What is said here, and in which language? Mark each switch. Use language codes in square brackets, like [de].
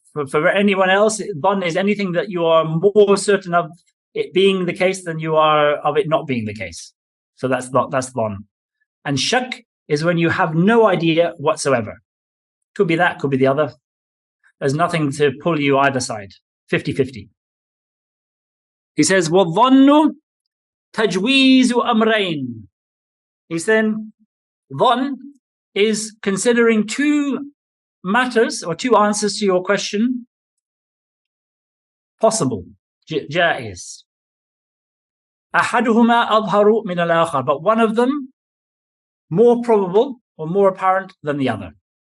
[en] For anyone else, dhann is anything that you are more certain of it being the case than you are of it not being the case. So that's dhann. And shak is when you have no idea whatsoever. Could be that, could be the other. There's nothing to pull you either side. 50-50. He says, [ar] وَالظَّنُّ تَجْوِيزُ أَمْرَيْنِ. [en] He said, dhann is considering two matters or two answers to your question possible, jaiz. [ar] أَحَدُهُمَا أَظْهَرُ مِنَ الْآخَرِ. [en] But one of them more probable or more apparent than the other.